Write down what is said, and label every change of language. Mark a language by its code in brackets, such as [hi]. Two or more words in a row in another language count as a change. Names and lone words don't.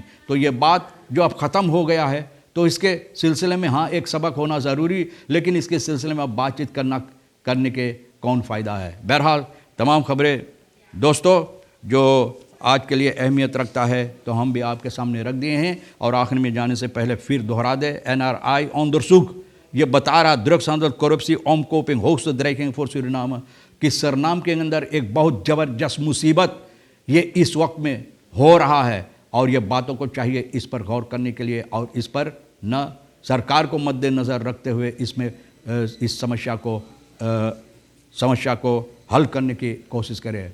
[hi] तो ये बात जो अब ख़त्म हो गया है, तो इसके सिलसिले में हाँ एक सबक होना ज़रूरी, लेकिन इसके सिलसिले में अब बातचीत करने के कौन फ़ायदा है। बहरहाल तमाम ख़बरें दोस्तों जो आज के लिए अहमियत रखता है तो हम भी आपके सामने रख दिए हैं। और आखिर में जाने से पहले फिर दोहरा दे, NRI ऑनदरसुक ये बता रहा [nl] drugshandel corruptie omkoping hoogste dreiging voor Suriname [hi] कि सरनाम के अंदर एक बहुत ज़बरदस्त मुसीबत ये इस वक्त में हो रहा है, और ये बातों को चाहिए इस पर गौर करने के लिए, और इस पर न सरकार को मद्देनज़र रखते हुए इसमें इस समस्या को हल करने की कोशिश करें।